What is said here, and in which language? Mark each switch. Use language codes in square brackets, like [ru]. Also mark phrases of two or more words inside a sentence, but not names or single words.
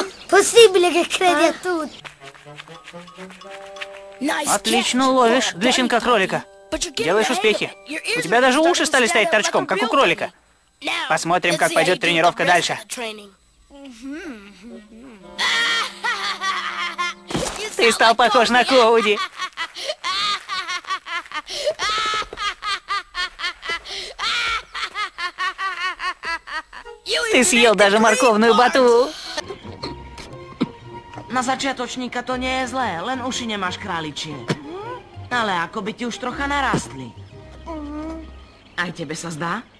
[it] Possibile che credi a tutto? [ru] Отлично ловишь для щенка кролика. Делаешь успехи. У тебя даже уши стали стоять торчком, как у кролика. Посмотрим, как пойдет тренировка дальше. Ты стал похож на Коуди. Ty съел даже морковную ботву. [sk] Na začiatočníka to nie je zlé, len uši nemáš králičie. Ale ako by ti už trocha narastli. Aj tebe sa zdá?